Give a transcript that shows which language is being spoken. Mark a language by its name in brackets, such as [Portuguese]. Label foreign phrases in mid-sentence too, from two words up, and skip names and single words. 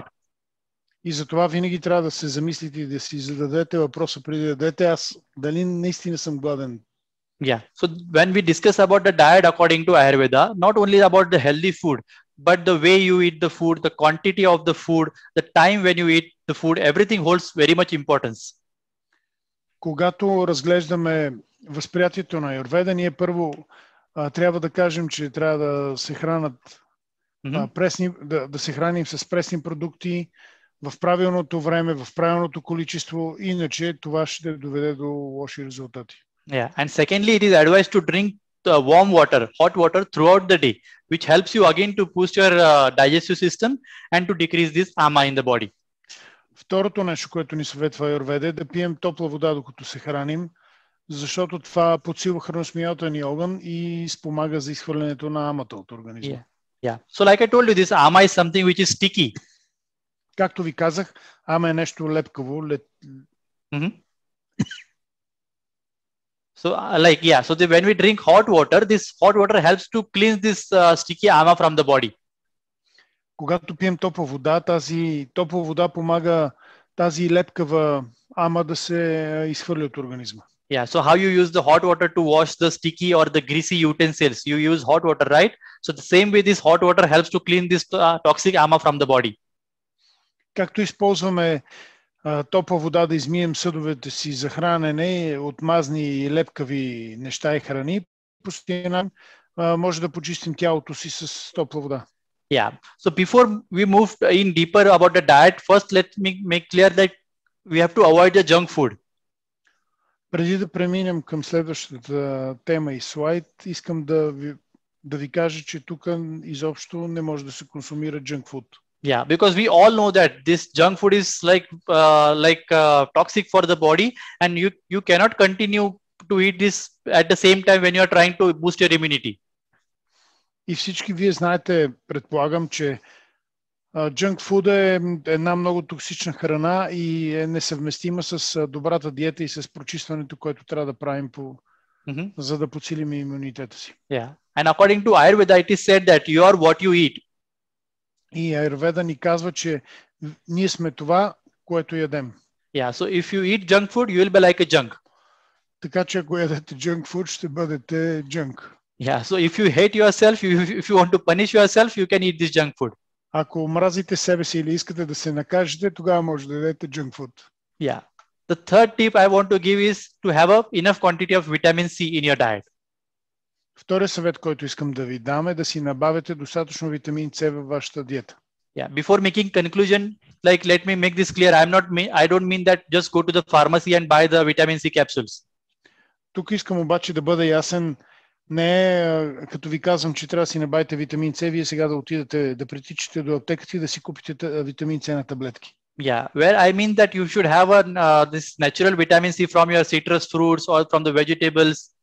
[Bulgarian] И затова винаги трябва да се замислите и да си зададете въпроса преди да ядете, аз дали наистина съм гладен. [English] Yeah, so when we discuss about the diet according to Ayurveda, not only about the healthy food, but the way you eat the food, the quantity of the food, the time when you eat the food, everything holds very much importance. [Bulgarian] Когато разглеждаме възприятието на Аюрведа, ние първо трябва да кажем, че трябва да се хранят да се храним с пресни продукти в правилното време, в правилното количество, иначе това ще доведе до лоши резултати. [English] Yeah, and secondly, it is advised to drink warm water, hot water throughout the day, which helps you again to boost your digestive system and to decrease this ama in the body. [Bulgarian] Второто нещо, което ни съветва Аюрведа, е да пием топла вода, докато се храним, защото това подсилва храносмилателния огън и спомага за изхвърлянето на амата от организма. [English] Yeah. So like I told you, this ama is something which is sticky. [Bulgarian] Както ви казах, ама е нещо лепкаво. [English] So so when we drink hot water, this hot water helps to cleanse this sticky ama from the body. [Bulgarian] Когато пием топла вода, тази топла вода помага тази лепкава ама да се изхвърли от организма. [English] Yeah, so how you use the hot water to wash the sticky or the greasy utensils? You use hot water, right? So the same way this hot water helps to clean this toxic ama from the body. [Bulgarian] Както използваме топла вода да измием съдовете си за хранене от мазни и лепкави неща и храни, постоянно може да почистим тялото си с топла вода. [English] Yeah. So before we move in deeper about the diet, first let me make clear that we have to avoid the junk food. [Bulgarian] Преди да преминем към следващата тема и слайд, искам да ви кажа, че тук изобщо не може да се консумира [English] junk food. Yeah, because we all know that this junk food is toxic for the body, and you cannot continue to eat this at the same time when you are trying to boost your immunity. [Bulgarian] И всички вие знаете, предполагам, че [English] junk food [Bulgarian] е една много токсична храна и е несъвместима с добрата диета и с прочистването, което трябва да правим за да подсилим имунитета си. [English] Yeah. And according to Ayurveda, it is said that you are what you eat. [Bulgarian] И Аюрведа ни казва, че ние сме това, което ядем. [English] Yeah, so if you eat junk food, you will be like a junk. [Bulgarian] Така че ако ядете [English] junk food, [Bulgarian] ще бъдете junk. [English] Yeah, so if you hate yourself, if you want to punish yourself, you can eat this junk food. [Bulgarian] Ако мразите себе си или искате да се накажете, тогава може да ядете [English] junk food. Yeah. The third tip I want to give is to have enough quantity of vitamin C in your diet. [Bulgarian] Втория съвет, който искам да ви дам, е да си набавите достатъчно витамин С във вашата диета. [English] Yeah, before making conclusion, like let me make this clear, I don't mean that just go to the pharmacy and buy the vitamin C capsules. [Bulgarian] Тук искам обаче да бъда ясен. Не като ви казвам, че трябва да си набавите витамин С, вие сега да отидете да притичате до аптеката и да си купите витамин С на таблетки. [English] Yeah, where I mean that you should have this natural vitamin C from your citrus fruits or from the vegetables.